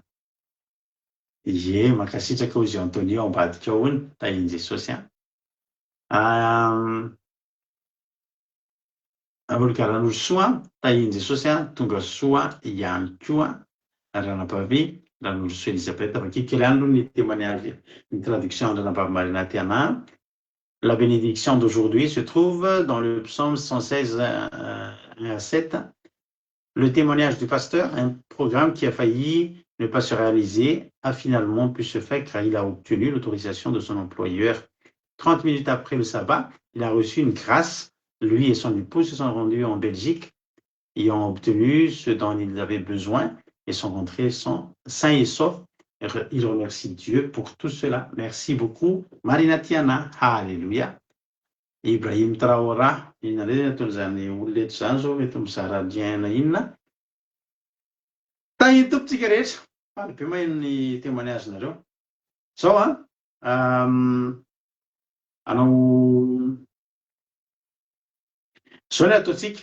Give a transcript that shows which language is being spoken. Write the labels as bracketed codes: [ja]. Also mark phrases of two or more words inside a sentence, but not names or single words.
[mg] Ie, mankasitraka hozy Antonio ambadika ao iny tahiny Jesosy a. Olo-karan'olo soa tahiny Jesosy a, tonga soa ihany koa ranabavy ran'olo soa Elisabeth avakiko kely ihany aloha ny témoignage [fr] une traduction de [mg] ranabavy Marina Tiana. [fr] La bénédiction d'aujourd'hui se trouve dans le psaume 116 à 7. Le témoignage du pasteur, un programme qui a failli ne pas se réaliser, a finalement pu se faire car il a obtenu l'autorisation de son employeur. 30 minutes après le sabbat, il a reçu une grâce. Lui et son épouse se sont rendus en Belgique et ont obtenu ce dont ils avaient besoin et sont rentrés sains et saufs. Il remercie Dieu pour tout cela. Merci beaucoup. Marina Tiana. Alléluia. Ibrahim Traora. [mg] Inona indray natao zany olona eto zany zao mety mizara diana inona. Tahiny tompontsika rehetra. Faly be maheno ny témoignage nareo. Zao anao zao ny ataontsika.